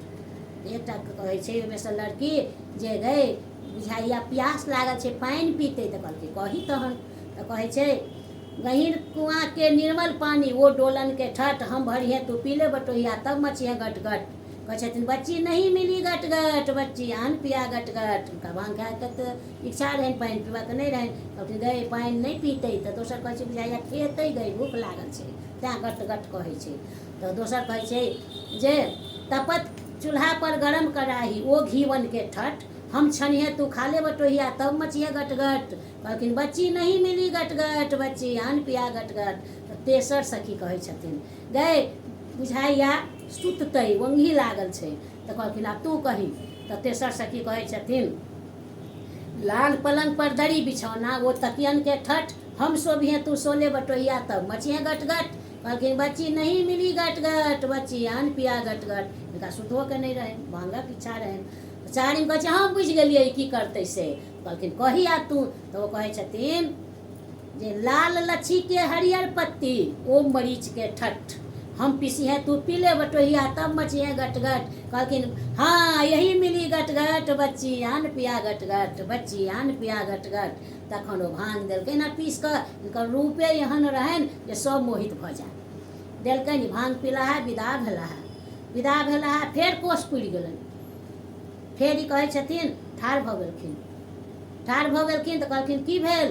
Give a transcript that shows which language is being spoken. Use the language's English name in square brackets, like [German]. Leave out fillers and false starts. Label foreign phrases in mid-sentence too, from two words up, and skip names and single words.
[Maithili] एकटा कहै छै ओहिमेसँ लड़की जे गै बुझाइया प्यास लागल छै, पानि पीतै। तऽ कहलकै कही तहन। तऽ कहै छै गहीर कुआँ के निर्मल पानी, वो डोलन के ठट, हम भरिहे तू पी ले बटोहिया, तब मचिहे गट गट। कहै छथिन बच्ची नहीं मिली गट गट, बच्ची आन पिया गट गट। हुनका भाङ्ग खायके तऽ इच्छा रहनि, पानि पीबाक नहि रहनि। कहलखिन गै पानि नहि पीतै तऽ दोसर कहै छै बुझाइया खेतै, गै भूख लागल छै, तैँ गट गट कहै छै। तऽ दोसर कहै छै जे तपत चूल्हा पर गरम कराही, ओ घीवन के ठट, हम छनिहे तू खा ले बटोहिया, तब मचिहे गट गट। कहलखिन बच्ची नहीं मिली गट गट, बच्ची आन पिया गट गट। तऽ तेसर सखी कहै छथिन गै बुझाइया सुततै, ओंघी लागल छै। तऽ कहलखिन आब तू कही। तऽ तेसर सखी कहै छथिन लाल पलंग पर दरी बिछौना, वो तकियन के ठट, हम सोभिहे तू सोले बटोहिया, तब मचिहे गट गट। कहलखिन बच्ची नहीं मिली गट गट, बच्ची आन पिया गट गट। हुनका सुतहोके नहि रहनि, भाङ्गक इच्छा रहनि। चारिम कहै छै हम बुझि गेलियै की करतै से। कहलखिन कही आ तू। तऽ ओ कहै छथिन जे लाल लच्छी के हरियर पत्ती, ओ मरीच के ठट, हम पीसिहे तू पी ले बटोहिया, तब मचिहे गट गट। कहलखिन हाँ यही मिली गट गट, बच्ची आन पिया गट गट, बच्ची आन पिया गट गट। तखन ओ भाङ्ग देलकनि आ पीस कऽ, हुनकर रूपे एहन रहनि जे सब मोहित भऽ जाय। देलकनि भाङ्ग पीलाहा, विदा भेलाहा। विदा भेलाहा, फेर कोस पुरि गेलनि। फेर ई कहै छथिन ठाढ़ भऽ गेलखिन। ठाढ़ भऽ गेलखिन तऽ कहलखिन की भेल?